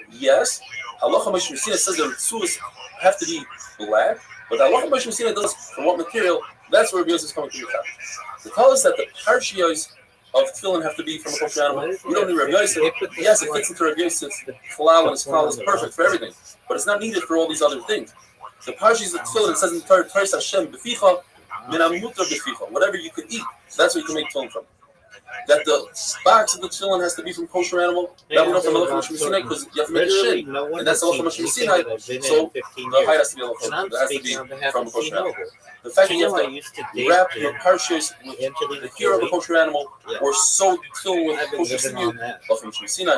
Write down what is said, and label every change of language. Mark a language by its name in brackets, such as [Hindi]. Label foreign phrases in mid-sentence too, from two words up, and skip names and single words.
[English] Yes, [Hebrew] הלכה משה מסיני [English] says the ritzus have to be black, but [Hebrew] הלכה משה מסיני [English] does from what material. That's where Rabbi Yosef is coming to the top. To tell us that the parshios of tefillin have to be from a kosher animal, we don't need Rabbi Yosef. Yes, it fits into Rabbi Yosef. Halal and his halal is perfect for everything, but it's not needed for all these other things. The parshios of tefillin, it says in the Torah, [Hebrew] תורת השם בפיך מן המותר בפיך. [English] Whatever you could eat, that's what you can make tefillin from. That the box of the tefillin has to be from kosher animal. That we know from [Hebrew] הלכה משה סיני [English] because you have to make a shin, and that's [Hebrew] הלכה משה סיני. [English] So the hide has to be Halacha. That has to be from a kosher animal. The fact that you have to wrap your parshios with the hair of a kosher animal or sew tefillin with kosher sinew, [Hebrew] הלכה משה סיני.